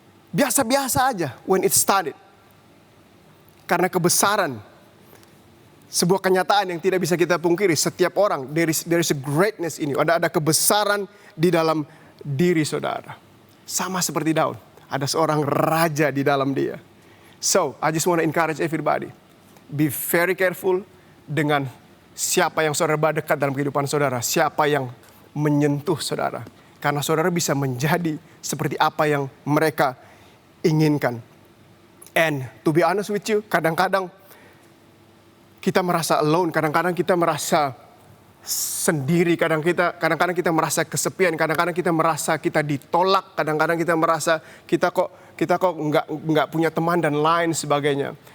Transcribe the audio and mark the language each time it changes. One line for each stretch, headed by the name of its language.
Indonesian: Biasa-biasa aja
English: when it started.
Indonesian: Karena kebesaran, sebuah kenyataan yang tidak bisa kita pungkiri. Setiap orang,
English: there is a greatness
Indonesian: ini. Ada kebesaran di dalam diri saudara. Sama seperti Daud. Ada seorang raja di dalam dia.
English: So, I just want to encourage everybody. Be very careful
Indonesian: dengan siapa yang saudara bawa dekat dalam kehidupan saudara. Siapa yang menyentuh saudara. Karena saudara bisa menjadi seperti apa yang mereka inginkan.
English: And to be honest with you,
Indonesian: kadang-kadang kita merasa
English: alone,
Indonesian: kadang-kadang kita merasa sendiri, kadang-kadang kita merasa kesepian, kadang-kadang kita merasa kita ditolak, kadang-kadang kita merasa kita kok nggak punya teman dan lain sebagainya.